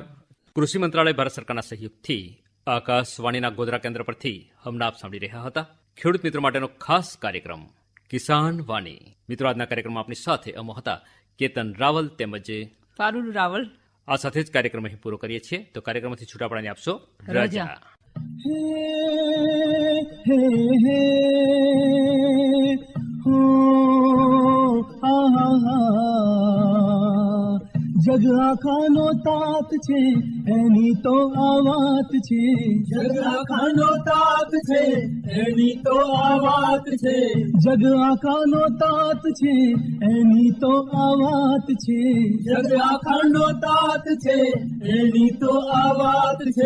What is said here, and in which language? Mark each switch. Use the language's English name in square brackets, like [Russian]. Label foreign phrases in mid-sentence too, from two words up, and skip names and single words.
[Gujarati] કૃષિ મંત્રાલય ભારત સરકારના સહયોગથી આકાશવાણીના ગોધરા કેન્દ્ર પરથી હમણાં આપ સાંભળી રહ્યા હતા ખેડૂત મિત્રો માટેનો ખાસ કાર્યક્રમ કિસાન વાણી. મિત્રો, આજના કાર્યક્રમમાં આપણી સાથે અમો હતા કેતન રાવલ તેમજ પારુલ રાવલ. આ સાથે જ કાર્યક્રમ અહીં પૂરો કરીએ છીએ. તો કાર્યક્રમથી છૂટા પડવાની આપશો રજા. हे हे हो आहा જગ આખાનો તાત છે એની તો આ વાત છે. જગ આખાનો તાત છે એની તો આ વાત છે. જગ આખાનો તાત છે એની તો આ વાત છે. જગ આખાનો તાત છે એની તો આ વાત છે.